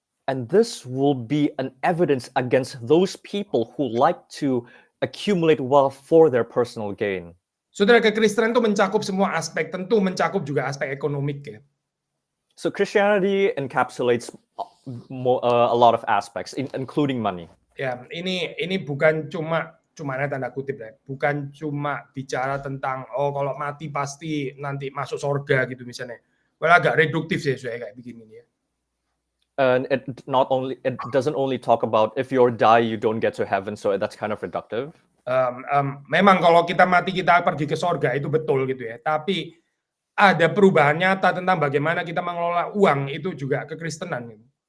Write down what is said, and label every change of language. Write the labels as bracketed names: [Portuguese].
[English] And this will be an evidence against those people who like to accumulate wealth for their personal gain. [Indonesian] Saudara, kekristenan itu mencakup semua aspek, tentu mencakup juga aspek ekonomik ya. [English] So Christianity encapsulates a lot of aspects, including money. [Indonesian] Ya, ini bukan cuma tanda kutip ya, bukan cuma bicara tentang kalau mati pasti nanti masuk surga gitu misalnya. Well, agak reduktif sih saya kayak begini ya. [English] And it doesn't only talk about if you die you don't get to heaven, so that's kind of reductive. [Indonesian] Memang kalau kita mati kita pergi ke surga itu betul gitu ya, tapi ada perubahan nyata tentang bagaimana kita mengelola uang, itu juga kekristenan gitu.